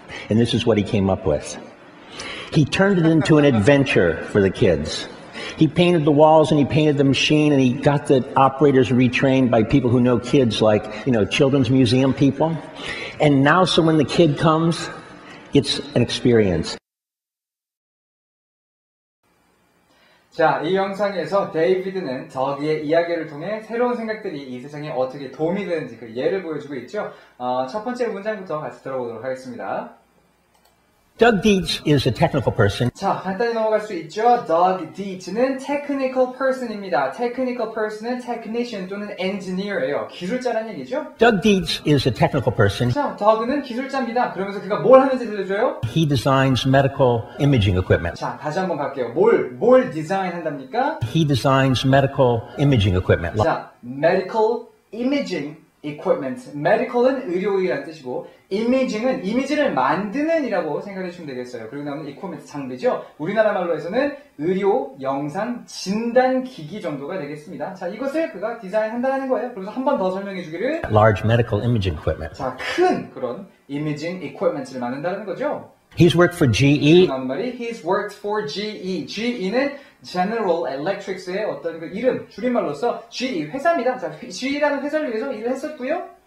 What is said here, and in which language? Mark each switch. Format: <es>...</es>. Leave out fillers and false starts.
<en>And this is what he came up with. He turned it into an adventure for the kids. He painted the walls and he painted the machine and he got the operators retrained by people who know kids, like, children's museum people. And now, so when the kid comes, it's an experience.</en> <ko>자, 이 영상에서 데이비드는 덕의 이야기를 통해 새로운 생각들이 이 세상에 어떻게 도움이 되는지 그 예를 보여주고 있죠. 첫 번째 문장부터 같이 들어보도록 하겠습니다.</ko> <en>Doug Dietz is a technical person.</en> <ko>자, 간단히 넘어갈 수 있죠. Doug Dietz는</ko> <en>technical person</en> <ko>입니다. technical person은 technician 또는 engineer예요. 기술자라는 얘기죠.</ko> <en>Doug Dietz is a technical person.</en> <ko>자, Doug는 기술자입니다. 그러면서 그가 뭘 하는지 들려줘요?</ko> <en>He designs medical imaging equipment.</en> <ko>자, 다시 한번 갈게요. 뭘 디자인한답니까?</ko> <en>He designs medical imaging equipment.</en> <ko>자,</ko> <en>medical imaging equipment.</en> <ko>medical은 의료의라는 뜻이고 imaging은 이미지를 만드는 이라고 생각해 주시면 되겠어요. 그리고 나오는 equipment 장비죠. 우리나라 말로 해서는 의료, 영상, 진단 기기 정도가 되겠습니다. 자, 이것을 그가 디자인한다는 거예요. 그래서 한 번 더 설명해 주기를</ko> <en>Large medical imaging equipment.</en> <ko>자, 큰 그런</ko> <en>imaging equipment</en> <ko>를 만든다는 거죠.</ko> <en>He's worked for GE.</en> <ko>나오는 말이</ko> <en>He's worked for GE.</en> <ko>GE는 General Electric의 어떤 그 이름, 줄임말로서 GE 회사입니다. 자, GE라는 회사를 위해서 일을 했었고요.</ko>